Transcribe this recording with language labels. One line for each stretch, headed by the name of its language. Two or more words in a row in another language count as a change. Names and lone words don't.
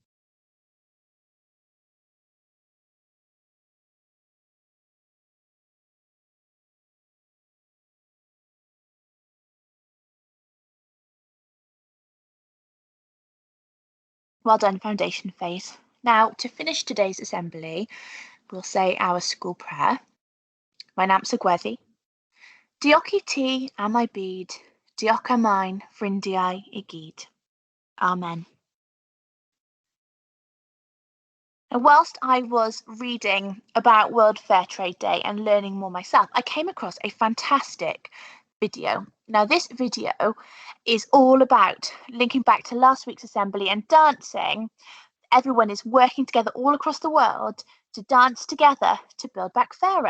English: Well done, foundation phase. Now, to finish today's assembly, we'll say our school prayer.
Welsh: Mae'n amser gweddi. Diolch I ti am I byd, diolch am ein ffrindiau I gyd. Amen.
English: And whilst I was reading about World Fair Trade Day and learning more myself, I came across a fantastic video. Now, this video is all about linking back to last week's assembly and dancing. Everyone is working together all across the world to dance together to build back fairer.